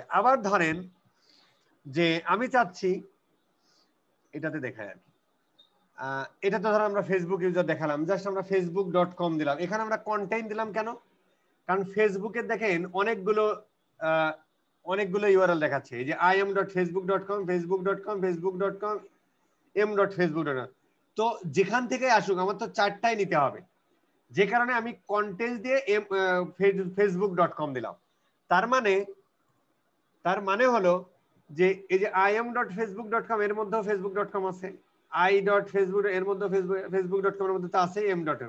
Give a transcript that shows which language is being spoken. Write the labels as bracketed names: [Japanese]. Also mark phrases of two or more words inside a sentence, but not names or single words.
[Bangla] আবার ধরেন যে আমি চাচ্ছি, এটাতে দেখায় আর কি, এটা তো ধর আমরা ফেসবুক ইউজার দেখালাম, জাস্ট আমরা facebook.com দিলাম। এখানে আমরা কন্টেন্ট দিলাম কেন? কারণ ফেসবুকে দেখেন অনেকগুলো ইউআরএল দেখাচ্ছে, এই যে im.facebook.com, facebook.com, facebook.com, m.facebook.com। তো যেখান থেকে আসুক আমার তো চারটাই নিতে হবে, যে কারণে আমি কন্টেন্ট দিয়ে facebook.com দিলাম। তার মানে হলো যে এই যে im.facebook.com এর মধ্যেও facebook.com আছে, i.facebook এর মধ্যে facebook.com এর মধ্যে তো আছে m.com।